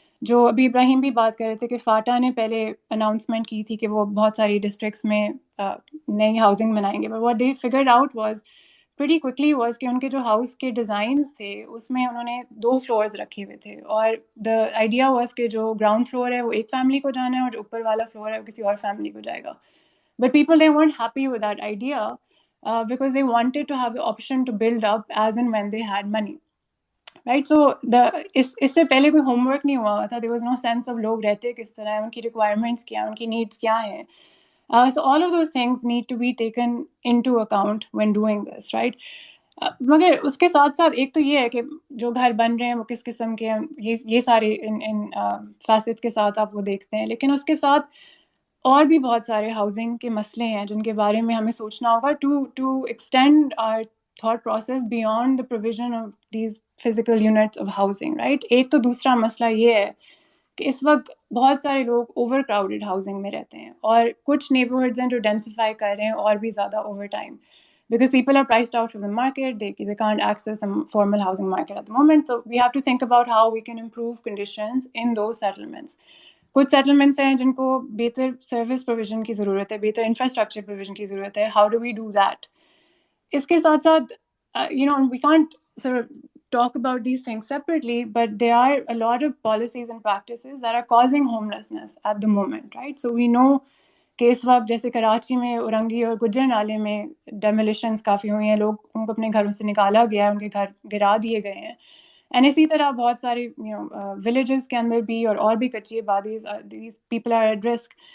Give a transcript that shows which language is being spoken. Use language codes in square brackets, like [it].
[ur] جو ابھی ابراہیم بھی بات کر رہے تھے کہ فاٹا نے پہلے اناؤنسمنٹ کی تھی کہ وہ بہت ساری ڈسٹرکٹس میں نئی ہاؤسنگ بنائیں گے، [en] but what they figured out was pretty quickly was [ur] کہ ان کے جو ہاؤس کے ڈیزائنس تھے اس میں انہوں نے 2 فلورز رکھے ہوئے تھے، اور [en] the idea was [ur] کہ جو گراؤنڈ فلور ہے وہ ایک فیملی کو جانا ہے اور جو اوپر والا فلور ہے وہ کسی اور فیملی کو جائے گا. [en] But people they weren't happy with that idea because they wanted to have the option to build up as and when they had money. Right. [ur] سو اس سے پہلے کوئی ہوم ورک نہیں ہوا تھا. [en] there was no sense of [ur] لوگ رہتے کس طرح ہیں، ان کی ریکوائرمنٹس کیا ہیں، ان کی نیڈس کیا ہیں. [en] So all of those things need to be taken in to account when doing this, right. [ur] مگر اس کے ساتھ ساتھ ایک تو یہ ہے کہ جو گھر بن رہے ہیں وہ کس قسم کے ہیں، یہ سارے ان فیسٹس کے ساتھ آپ وہ دیکھتے ہیں. لیکن اس کے ساتھ اور بھی بہت سارے ہاؤسنگ کے مسئلے ہیں جن کے بارے میں ہمیں سوچنا ہوگا [en] To extend our thought process beyond the provision of these physical units of housing, right. [ur] ایک تو دوسرا مسئلہ یہ ہے کہ اس وقت بہت سارے لوگ اوور کراؤڈیڈ ہاؤسنگ میں رہتے ہیں، اور کچھ نیبرہڈز ہیں جو ڈینسیفائی کر رہے ہیں اور بھی زیادہ over time, [en] because people are priced out of the market, they can't access the formal housing market at the moment. So we have to think about how we can improve conditions in those settlements. [ur] کچھ settlements ہیں جن کو بہتر service provision کی ضرورت ہے، بہتر infrastructure provision کی ضرورت ہے. [en] How do we do that? [ur] اس کے ساتھ ساتھ [en] We can't talk about these things separately, but there are a lot of policies and practices that are causing homelessness at the moment, right? So we know [ur] کہ اس وقت جیسے کراچی میں اورنگی اور گجر نالے میں ڈیمولیشنز کافی ہوئی ہیں، لوگ ان کو اپنے گھروں سے نکالا گیا ہے، ان کے گھر گرا دیے گئے ہیں. اینڈ اسی طرح بہت سارے ولیجز کے اندر بھی اور بھی کچی آبادیز، [en] These people are at risk.